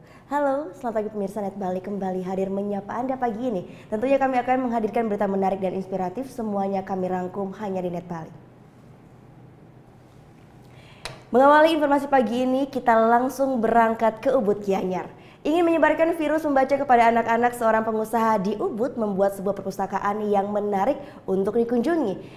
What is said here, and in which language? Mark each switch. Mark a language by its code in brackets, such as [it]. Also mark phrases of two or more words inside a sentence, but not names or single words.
[id] Halo, selamat pagi pemirsa Net Bali kembali hadir menyapa Anda pagi ini. Tentunya kami akan menghadirkan berita menarik dan inspiratif, semuanya kami rangkum hanya di Net Bali. Mengawali informasi pagi ini, kita langsung berangkat ke Ubud Gianyar. Ingin menyebarkan virus membaca kepada anak-anak, seorang pengusaha di Ubud membuat sebuah perpustakaan yang menarik untuk dikunjungi.